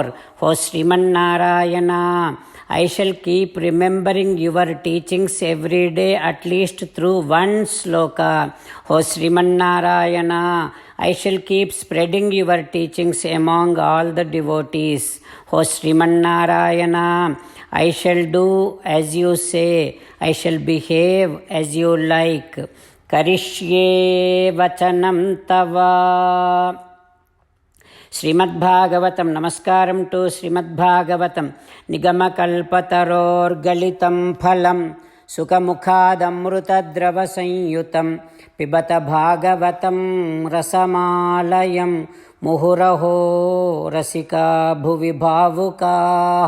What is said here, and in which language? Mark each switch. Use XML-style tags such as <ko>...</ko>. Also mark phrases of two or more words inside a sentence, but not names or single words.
<en>O Srimannarayana, I shall keep remembering your teachings every day, at least through one sloka. O Srimannarayana, I shall keep spreading your teachings among all the devotees. O Srimannarayana, I shall do as you say. I shall behave as you like.</en> <sa>करिष्ये वचनं तव.</sa> <te>శ్రీమద్భాగవతం. నమస్కారం టు శ్రీమద్భాగవతం.</te> <sa>నిగమకల్పతరోర్గలితం ఫలం సుఖముఖాదమృతద్రవ సంయుతం పిబత భాగవతం రసమాలయం ముహురహో రసికా భువి భావుకాః.</sa>